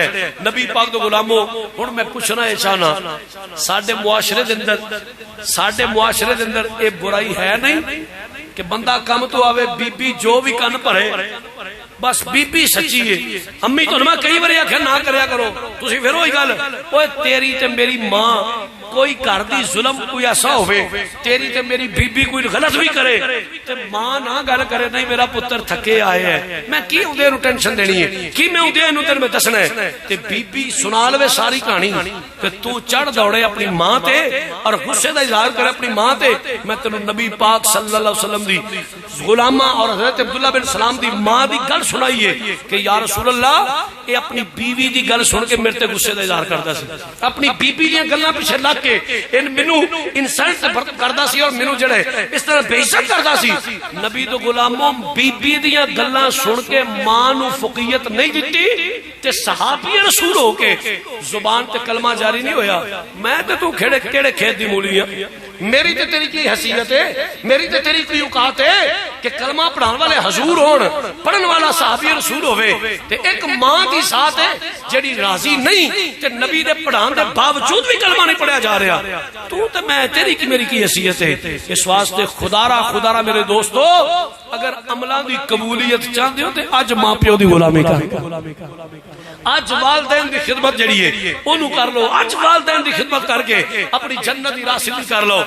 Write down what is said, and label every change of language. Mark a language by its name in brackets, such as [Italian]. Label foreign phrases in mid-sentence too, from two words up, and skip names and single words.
[Punjabi] نبی پاک دے غلاموں ہن میں پوچھنا ہے چاہنا ساڈے معاشرے دے اندر اے برائی ہے نہیں کہ بندہ کم تو آوے بی بی جو بھی کن پڑھے بس بی بی سچی ہے. امی تو میں کئی بار آخیا نہ کریا کرو, تسی پھر وہی گل اوے تیری تے میری ماں کوئی گھر دی ظلم کوئی ایسا ہوئے, تیری تے میری بی بی کوئی غلط بھی کرے تے ماں نہ گل کرے نہیں میرا پتر تھکے آئے ہے, میں کی اندے نو ٹینشن دینی ہے, کی میں اندے نو تین میں دسنا ہے, تے بی بی سنا لوے ساری کہانی کہ تو چڑھ دوڑے اپنی ماں تے اور غصے دا اظہار کرے اپنی ماں تے. میں تینوں نبی پاک [Arabic] صلی اللہ علیہ وسلم [Punjabi] دی غلامہ اور حضرت عبداللہ بن سلام دی ماں دی گل سنائیے کہ [Arabic] یا رسول اللہ [Punjabi] اے اپنی بیوی دی گل سن کے میرے تے غصے دا اظہار کردا سی, اپنی بیوی دیاں گلاں پیچھے لگ کے ان مینوں انسلٹ کردا سی اور مینوں جڑے اس طرح بے عزت کردا سی. نبی دے غلاموں بیوی دیاں گلاں سن کے ماں نو فقیت نہیں دتی تے صحابی رسول ہو کے زبان تے کلمہ جاری نہیں ہویا. میں تے تو کھڑے کھیت دی مولی ہاں, میری تے تیری کی حیثیت ہے, میری تے تیری کی اوقات ہے کہ کلمہ پڑھان والے حضور ہون, پڑھن والا صحابی رسول ہوئے تے ایک ماں دی ذات ہے جڑی راضی نہیں تے نبی دے پڑھان دے باوجود بھی کلمہ نہیں پڑھیا جا رہا, تو تے میں تیری کی میری کی حیثیت ہے. اس واسطے خدا را میرے دوستو اگر عملاں دی قبولیت چاہندے ہو تے اج ماں پیو دی غلامی کر, اج والدین دی خدمت جڑی ہے اونوں کر لو, اج والدین دی خدمت کر کے اپنی جنت دی راہ سیدھی کر لو.